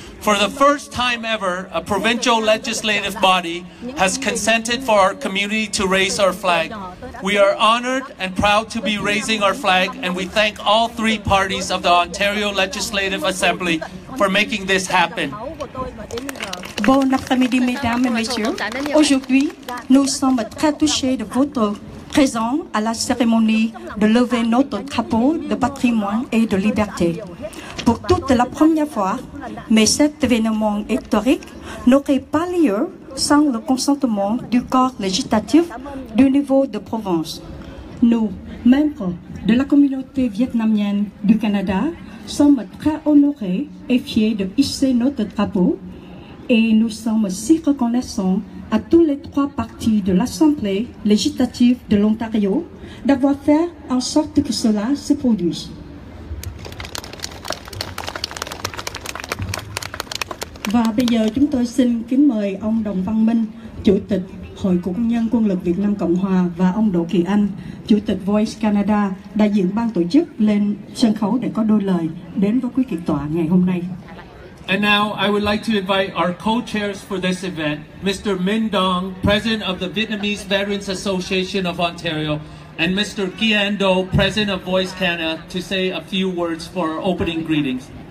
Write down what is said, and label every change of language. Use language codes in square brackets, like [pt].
[en] For the first time ever, a provincial legislative body has consented for our community to raise our flag. We are honored and proud to be raising our flag, and we thank all three parties of the Ontario Legislative Assembly for making this happen. [fr] Bon après-midi, mesdames et messieurs. Aujourd'hui, nous sommes très touchés de votre présence à la cérémonie de lever notre drapeau de patrimoine et de liberté. Pour toute la première fois, mais cet événement historique n'aurait pas lieu sans le consentement du corps législatif du niveau de province. Nous, membres de la communauté vietnamienne du Canada, sommes très honorés et fiers de hisser notre drapeau et nous sommes si reconnaissants à tous les trois partis de l'Assemblée législative de l'Ontario d'avoir fait en sorte que cela se produise. [vi] Và bây giờ chúng tôi xin kính mời ông Đồng Văn Minh, Chủ tịch Hội Cựu Quân nhân Quân lực Việt Nam Cộng Hòa và ông Đỗ Kỳ Anh, Chủ tịch Voice Canada, đại diện ban tổ chức lên sân khấu để có đôi lời đến với quý kiện tọa ngày hôm nay. [en] And now I would like to invite our co-chairs for this event, Mr. Minh Dong, President of the Vietnamese Veterans Association of Ontario, and Mr. Kian Do, President of Voice Canada, to say a few words for opening greetings.